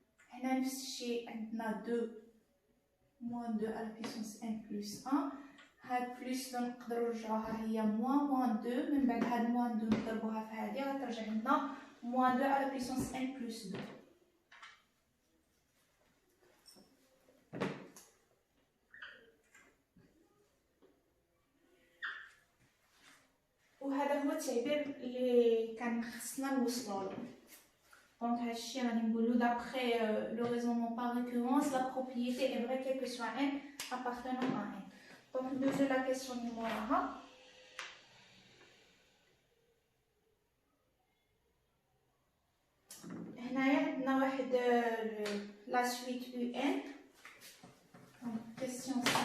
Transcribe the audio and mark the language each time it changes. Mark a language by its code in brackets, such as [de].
[ar] هنا نفس الشيء عندنا 2 موان 2 على بيسونس n بلس 1 هاد بلس 2 نقدروا نرجعوها هي موان 2 من بعد هاد موان 2 نضربوها في هادي غترجع لنا موان 2 على بيسونس n بلس 2. وهذا هو التعبير اللي كان خصنا نوصلوا له. دونك هادشي غادي نقولوا [fr] d'après le raisonnement par récurrence la propriété est vraie quel que soit n appartenant à n. [ar] Donc ندوزو la question اللي موراها. هنايا عندنا واحد la suite un. [fr] Donc question 5.